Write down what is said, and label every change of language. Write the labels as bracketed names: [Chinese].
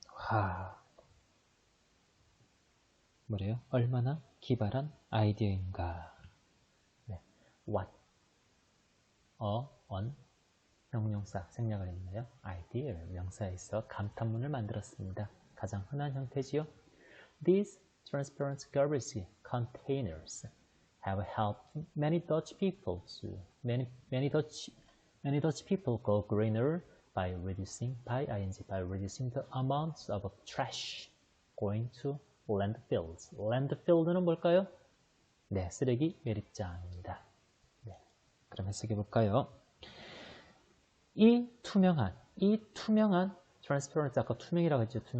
[Korean] 와, 뭐래요? 얼마나 기발한 아이디어인가. 네. What? on 형용사 생략을 했나요? idea 명사에 있어 감탄문을 만들었습니다. 가장 흔한 형태지요. [English] These transparent garbage containers have helped many Dutch people go greener by reducing the amount of trash going to landfills. [Korean] landfill는 뭘까요? 네, 쓰레기 매립장입니다. 네, 그럼 해석해 볼까요? 이 투명한 transparent 아까 투명이라고 했죠.